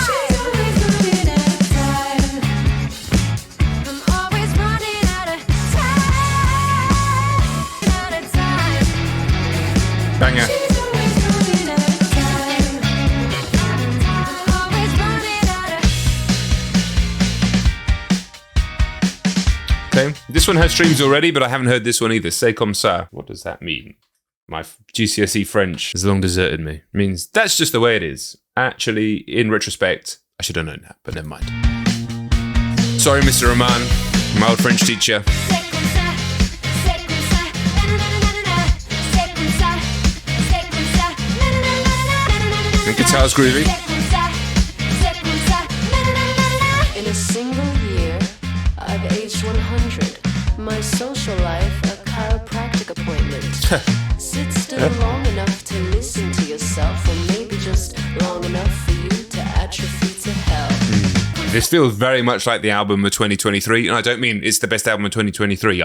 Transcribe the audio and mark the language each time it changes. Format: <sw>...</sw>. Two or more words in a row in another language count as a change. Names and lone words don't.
<en>She's always running out of time. I'm always running out of time. Out of time. Banger. She's always running out of time. Always running out of. Okay, this one has streams already, but I haven't heard this one either.</en> <fr>C'est comme ça.</fr> <en>What does that mean? My GCSE French has long deserted me. It means that's just the way it is. Actually, in retrospect, I should have known that, but never mind. Sorry, Mr. Rahman, my old French teacher.</en> <fr>C'est comme ça, c'est comme ça, na-na-na-na-na-na. C'est comme ça, c'est comme ça, na-na-na-na-na-na.</fr> <en>The guitar's groovy.</en> <fr>C'est comme ça, c'est comme ça, na-na-na-na-na.</fr> <en>In a single year, I've aged 100. My social life, a chiropractic appointment. Sit still long enough to listen to yourself, or maybe just long enough for you to atrophy to hell. This feels very much like the album of 2023, and I don't mean it's the best album of 2023.</en>